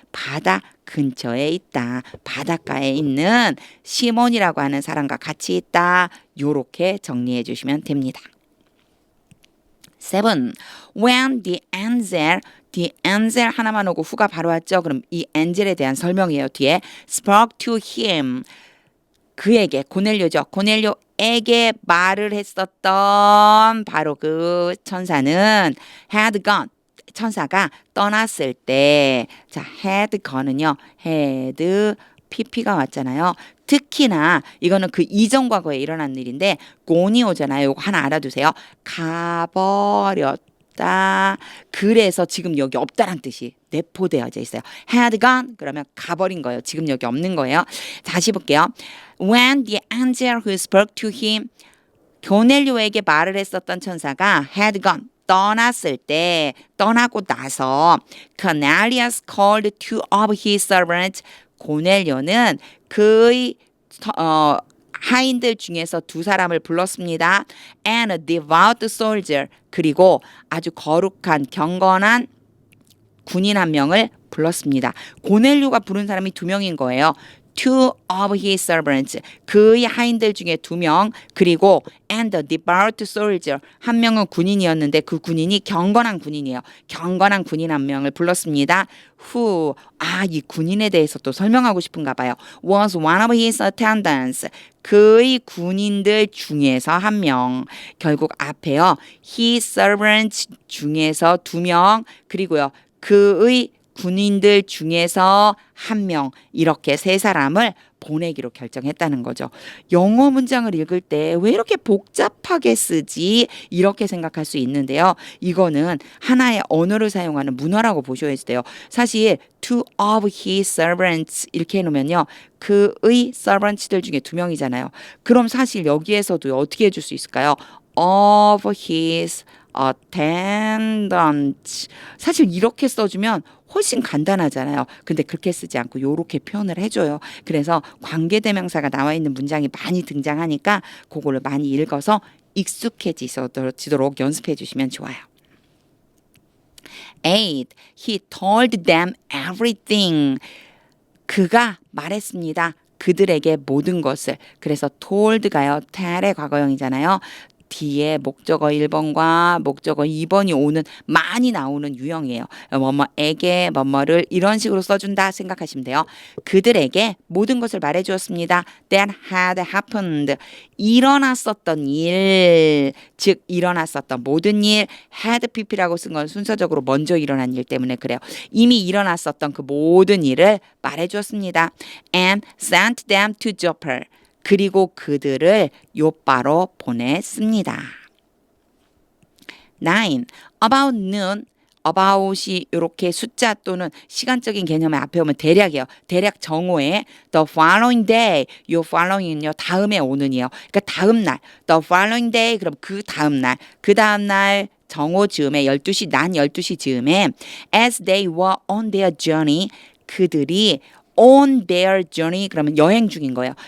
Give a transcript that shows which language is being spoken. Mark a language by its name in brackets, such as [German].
[Korean] 바다 근처에 있다. 바닷가에 있는 시몬이라고 하는 사람과 같이 있다. 요렇게 정리해 주시면 됩니다. 7. [English] When the angel [Korean] 하나만 오고 후가 바로 왔죠. 그럼 이 angel에 대한 설명이에요. [English] 뒤에 spoke to him. [Korean] 그에게 고넬료죠. 고넬료에게 말을 했었던 바로 그 천사는 [English] had gone. [Korean] 천사가 떠났을 때, 자, [English] had gone [Korean] 은요, had pp가 왔잖아요. 특히나 이거는 그 이전 과거에 일어난 일인데 gone이 오잖아요. 이거 하나 알아두세요. 가버렸다. 그래서 지금 여기 없다란 뜻이 내포되어져 있어요. [English] had gone [Korean] 그러면 가버린 거예요. 지금 여기 없는 거예요. 다시 볼게요. [English] When the angel who spoke to him, [Korean] 고넬료에게 말을 했었던 천사가 [English] had gone, [Korean] 떠났을 때, 떠나고 나서 [English] Cornelius called two of his servants. [Korean] 고넬료는 그의 하인들 중에서 두 사람을 불렀습니다. [English] And a devout soldier. [Korean] 그리고 아주 거룩한 경건한 군인 한 명을 불렀습니다. 고넬료가 부른 사람이 두 명인 거예요. [English] Two of his servants. [Korean] 그의 하인들 중에 두 명. [English] 그리고 and the devout soldier. [Korean] 한 명은 군인이었는데 그 군인이 경건한 군인이에요. 경건한 군인 한 명을 불렀습니다. Who, 이 군인에 대해서 또 설명하고 싶은가 봐요. [English] Was one of his attendants. [Korean] 그의 군인들 중에서 한 명. 결국 앞에요. [English] His servants [Korean] 중에서 두 명. 그리고요. 그의 군인들 중에서 한 명, 이렇게 세 사람을 보내기로 결정했다는 거죠. 영어 문장을 읽을 때 왜 이렇게 복잡하게 쓰지? 이렇게 생각할 수 있는데요. 이거는 하나의 언어를 사용하는 문화라고 보셔야 돼요. 사실 [English] two of his servants [Korean] 이렇게 해놓으면요. 그의 servants들 중에 두 명이잖아요. 그럼 사실 여기에서도 어떻게 해줄 수 있을까요? [English] of his attendant. [Korean] 사실 이렇게 써주면 훨씬 간단하잖아요. 근데 그렇게 쓰지 않고 이렇게 표현을 해줘요. 그래서 관계대명사가 나와 있는 문장이 많이 등장하니까 그거를 많이 읽어서 익숙해지도록 연습해 주시면 좋아요. 8. [English] He told them everything. [Korean] 그가 말했습니다. 그들에게 모든 것을. 그래서 told가요. tell의 과거형이잖아요. 뒤에 목적어 1번과 목적어 2번이 오는 많이 나오는 유형이에요. 뭐뭐에게 뭐뭐를 이런 식으로 써준다 생각하시면 돼요. 그들에게 모든 것을 말해주었습니다. [English] That had happened. [Korean] 일어났었던 일, 즉 일어났었던 모든 일. had pp라고 쓴 건 순서적으로 먼저 일어난 일 때문에 그래요. 이미 일어났었던 그 모든 일을 말해주었습니다. [English] And sent them to Joppa. [Korean] 그리고 그들을 요바로 보냈습니다. [English] 9. About noon. [Korean] about이 이렇게 숫자 또는 시간적인 개념에 앞에 오면 대략이에요. 대략 정오에 [English] the following day. [Korean] 요 following은요. 다음에 오는이에요. 그러니까 다음 날. [English] the following day. [Korean] 그럼 그 다음 날. 그 다음 날 정오 즈음에 12시 난 12시 즈음에 [English] as they were on their journey. [Korean] 그들이 [English] on their journey [Korean] 그러면 여행 중인 거예요.